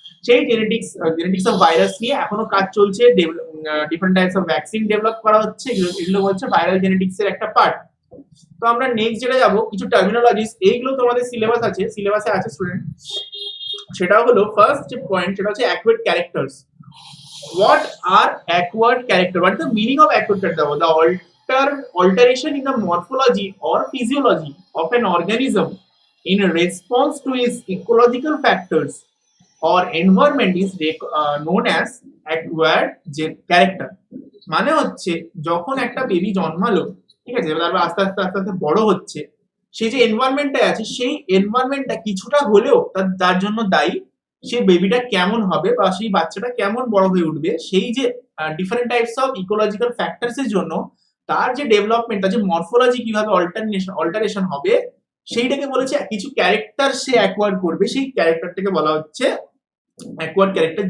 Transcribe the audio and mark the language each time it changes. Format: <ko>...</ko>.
<bn>সেই genetics of virus নিয়ে এখনো কাজ চলছে, different types of vaccine develop করা হচ্ছে, এগুলো হচ্ছে ভাইরাল জেনেটিক্স এর একটা পার্ট। তো আমরা নেক্সট যেটা যাবো, কিছু টার্মিনোলজিস, এইগুলো তোমাদের সিলেবাসে আছে স্টুডেন্ট। সেটা হলো ফার্স্ট যে পয়েন্ট, সেটা হচ্ছে অ্যাকুয়েড characters.</bn> <en>What are acquired character? What is the meaning of acquired character? The alteration in the morphology or physiology of an organism in response to its ecological factors or environment is known as acquired character.</en> <bn>মানে হচ্ছে যখন একটা baby জন্মালো, ঠিক আছে, তারপর আস্তে আস্তে আস্তে আস্তে বড় হচ্ছে, সেই যে এনভায়রনমেন্টটা আছে, সেই এনভায়রনমেন্টটা কিছুটা হলেও তার জন্য দায়ী। সেই বেবিটা কেমন হবে বা সেই বাচ্চাটা কেমন বড় হয়ে উঠবে, সেই যে different types of ecological factors এর জন্য তার যে ডেভেলপমেন্ট, তার যে মরফোলজি কিভাবে অল্টারেশন হবে, সেইটাকে বলেছে কিছু ক্যারেক্টার সে অ্যাকোয়ার করবে, সেই ক্যারেক্টারটাকে বলা হচ্ছে অ্যাকোয়ার্ড ক্যারেক্টার।</bn>